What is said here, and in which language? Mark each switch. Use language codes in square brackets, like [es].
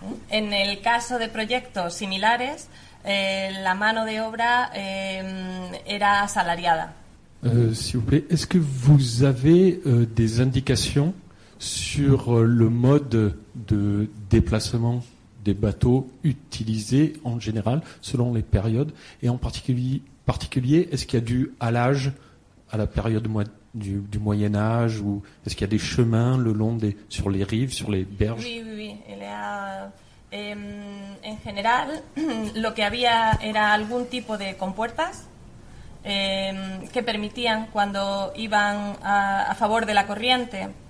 [es] En el caso de proyectos similares, la mano de obra era asalariada. [fr] S'il vous plaît, est-ce que vous avez des indications sur le mode de déplacement des bateaux utilisés en général, selon les périodes, et en particulier, est-ce qu'il y a du halage à la période du Moyen-Âge, ou est-ce qu'il y a des chemins le long sur les rives, sur les berges? Oui. [es] En général, lo que había era algún tipo de compuertas que permitían cuando iban a favor de la corriente.